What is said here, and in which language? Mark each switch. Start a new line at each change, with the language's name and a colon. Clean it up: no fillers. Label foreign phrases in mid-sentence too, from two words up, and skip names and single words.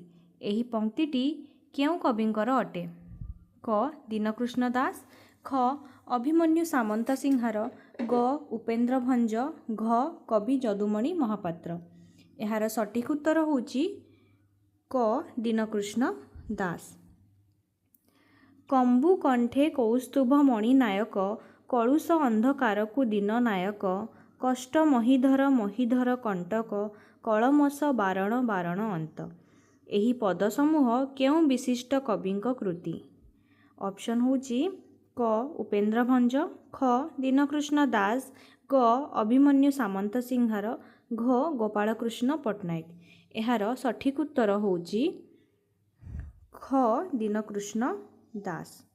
Odia: ଏହି ପଂକ୍ତିଟି କେଉଁ କବିଙ୍କର ଅଟେ? କ ଦୀନକୃଷ୍ଣ ଦାସ, ଖ ଅଭିମନ୍ୟୁ ସାମନ୍ତ ସିଂହାର, ଗ ଉପେନ୍ଦ୍ର ଭଞ୍ଜ, ଘ କବି ଯଦୁମଣି ମହାପାତ୍ର। ଏହାର ସଠିକ ଉତ୍ତର ହେଉଛି କ ଦୀନକୃଷ୍ଣ ଦାସ। କମ୍ବୁ କଣ୍ଠେ କୌସ୍ତୁଭ ମଣି ନାୟକ, କଳୁଷ ଅନ୍ଧକାରକୁ ଦିନ ନାୟକ, କଷ୍ଟ ମହୀଧର କଣ୍ଟକ, କଳ୍ମଷ ବାରଣ ବାରଣ ଅନ୍ତ। ଏହି ପଦ ସମୂହ କେଉଁ ବିଶିଷ୍ଟ କବିଙ୍କ କୃତି? ଅପ୍ସନ ହେଉଛି କ ଉପେନ୍ଦ୍ର ଭଞ୍ଜ, ଖ ଦୀନକୃଷ୍ଣ ଦାସ, ଗ ଅଭିମନ୍ୟୁ ସାମନ୍ତ ସିଂହାର, ଘ ଗୋପାଳକୃଷ୍ଣ ପଟ୍ଟନାୟକ। ଏହାର ସଠିକ ଉତ୍ତର ହେଉଛି ଖ ଦୀନକୃଷ୍ଣ ଦାସ।